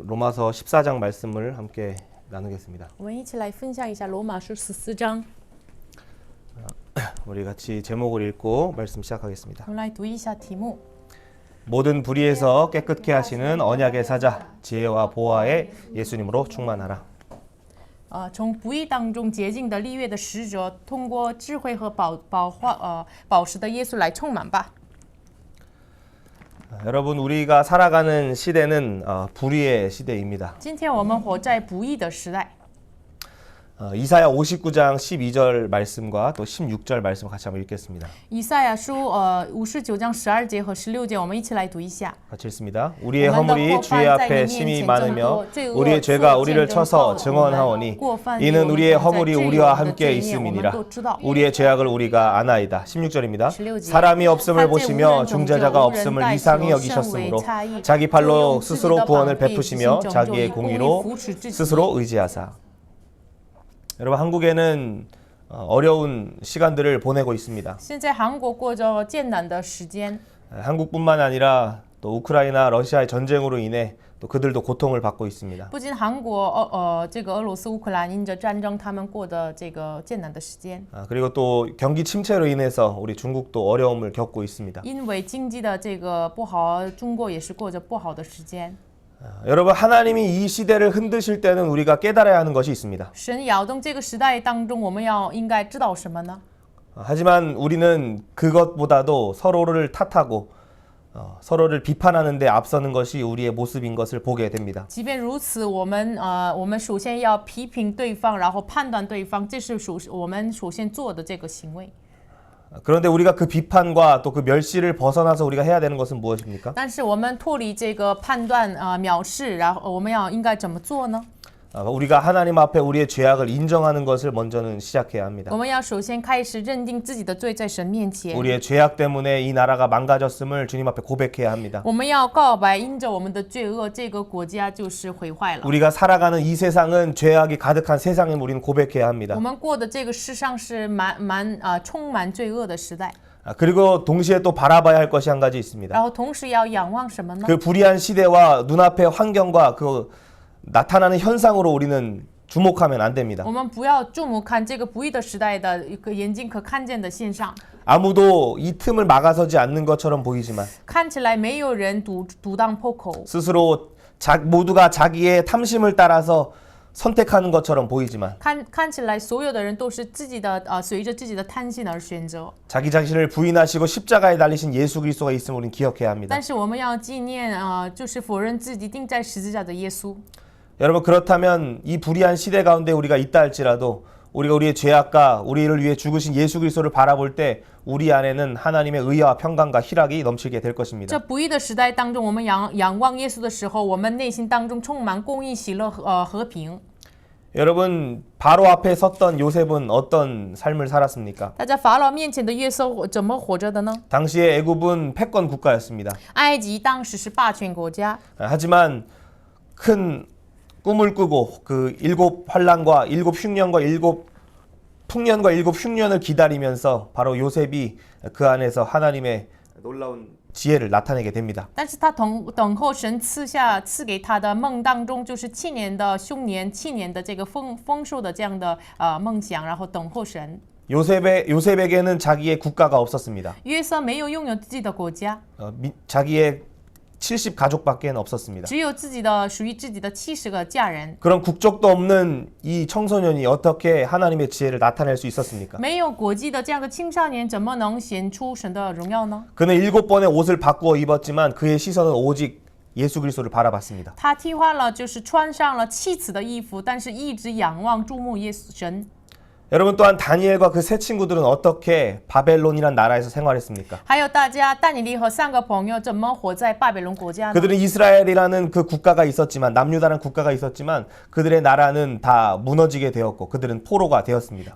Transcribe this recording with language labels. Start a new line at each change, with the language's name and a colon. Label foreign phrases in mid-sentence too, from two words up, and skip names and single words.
Korean: 로마서 14장 말씀을 함께 나누겠습니다.
Chinese: 我们一起来分享一下罗马书14章。
Korean: 우리 같이 제목을 읽고 말씀 시작하겠습니다.
Chinese: 我们来读一下题目。
Korean: 모든 불의에서 깨끗게 하시는 언약의 사자, 지혜와 보화의 예수님으로 충만하라.
Chinese: 从不义当中洁净的立约的使者，通过智慧和宝石的耶稣来充满吧。
Korean: 여러분, 우리가 살아가는 시대는 불의의 시대입니다.
Chinese: 今天我们活在不义的时代。
Korean: 이사야 59장 12절 말씀과 또 16절 말씀 같이 한번 읽겠습니다.
Chinese: 以赛亚书59章12节和16节，我们一起来读一下。
Korean: 같이 읽습니다. 우리의 허물이 주의 앞에 심히 많으며 우리의 죄가 우리를 쳐서 증언하오니 이는 우리의 허물이 우리와 함께 있음이니라. 우리의 죄악을 우리가 아나이다. 16절입니다. 사람이 없음을 보시며 중재자가 없음을 이상히 여기셨으므로 자기 팔로 스스로 구원을 베푸시며 자기의 공의로 스스로 의지하사. 여러분, 한국에는 어려운 시간들을 보내고 있습니다.
Chinese: 现在韩国过着艰难的时间。
Korean: 한국뿐만 아니라 또 우크라이나, 러시아의 전쟁으로 인해 또 그들도 고통을 받고 있습니다.
Chinese: 不仅韩国这个俄罗斯、乌克兰因着战争，他们过的这个艰难的时间。
Korean: 그리고 또 경기 침체로 인해서 우리 중국도 어려움을 겪고 있습니다.
Chinese: 因为经济的这个不好，中国也是过着不好的时间。
Korean: 여러분, 하나님이 이 시대를 흔드실 때는 우리가 깨달아야 하는 것이 있습니다.
Chinese: 神摇动这个时代当中，我们应该知道什么呢？
Korean: 하지만 우리는 그것보다도 서로를 탓하고 서로를 비판하는 데 앞서는 것이 우리의 모습인 것을 보게 됩니다.
Chinese: 即便如此，我们首先要批评对方，然后判断对方，这是我们首先做的这个行为。
Korean: 그런데 우리가 그 비판과 또 그 멸시를 벗어나서 우리가 해야 되는 것은 무엇입니까?
Chinese: 但是我们脱离这个判断藐视，然后我们应该怎么做呢？
Korean: 우리가 하나님 앞에 우리의 죄악을 인정하는 것을 먼저는 시작해야 합니다.
Chinese: 我们要首先开始认定自己的罪，在神面前。
Korean: 우리의 죄악 때문에 이 나라가 망가졌음을 주님 앞에 고백해야 합니다.
Chinese: 我们要告白，因着我们的罪恶，这个国家就是毁坏了。
Korean: 우리가 살아가는 이 세상은 죄악이 가득한 세상임을 우리는 고백해야 합니다.
Chinese: 我们过的这个世上是充满罪恶的时代。
Korean: 그리고 동시에 또 바라봐야 할 것이 한 가지 있습니다.
Chinese: 然后同时要仰望什么呢？
Korean: 그 불의한 시대와 눈앞의 환경과 그 나타나는 현상으로 우리는 주목하면 안 됩니다.
Chinese: 我们不要注目看这个不义的时代的一个眼睛可看见的现象。
Korean: 아무도 이 틈을 막아서지 않는 것처럼 보이지만
Chinese: 看起来没有人独当破口，
Korean: 스스로 모두가 자기의 탐심을 따라서 선택하는 것처럼 보이지만
Chinese: 看起来所有的人都是自己的随着自己的贪心而选择。
Korean: 자기 자신을 부인하시고 십자가에 달리신 예수 그리스도가 있음을 우리는 기억해야 합니다.
Chinese: 但是我们要纪念就是否认自己钉在十字架的耶稣。
Korean: 여러분, 그렇다면 이 불의한 시대 가운데 우리가 있다 할지라도 우리가 우리의 죄악과 우리를 위해 죽으신 예수 그리스도를 바라볼 때 우리 안에는 하나님의 의와 평강과 희락이 넘치게 될 것입니다.
Chinese: 这不义的时代当中，我们仰望耶稣的时候，我们内心当中充满公义、喜乐和平。
Korean: 여러분, 바로 앞에 섰던 요셉은 어떤 삶을 살았습니까?
Chinese: 大家法老面前的约瑟怎么活着的呢？
Korean: 당시에 애굽은 패권 국가였습니다.
Chinese: 埃及当时是霸权国家，
Korean: 하지만 큰 꿈을 꾸고 그 7환란과 7흉년과 7풍년과 7흉년을 기다리면서 바로 요셉이 그 안에서 하나님의 놀라운 지혜를 나타내게 됩니다.
Chinese: 但是他等候神赐给他的梦当中，就是7年的凶年，7年的这个丰收的这样的梦想，然后等候神。
Korean: 요셉에게는 자기의 국가가 없었습니다.
Chinese: 约瑟没有拥有自己的国家，
Korean: 자기의 70 가족밖에 없었습니다.
Chinese: 只有属于自己的70个家人。
Korean: 그런 국적도 없는 이 청소년이 어떻게 하나님의 지혜를 나타낼 수 있었습니까?
Chinese: 没有国籍的这样的青少年，怎么能显出神的荣耀呢？
Korean: 그는 7번의 옷을 바꾸어 입었지만 그의 시선은 오직 예수 그리스도를 바라봤습니다.
Chinese: 他替换了，就是穿上了7次的衣服，但是一直仰望注目耶稣神。
Korean: 여러분, 또한 다니엘과 그 세 친구들은 어떻게 바벨론이란 나라에서 생활했습니까?
Chinese: 还有大家，但以理和3个朋友怎么活在巴比伦国家呢？
Korean: 그들은 이스라엘이라는 그 국가가 있었지만, 남유다라는 국가가 있었지만 그들의 나라는 다 무너지게 되었고 그들은 포로가 되었습니다.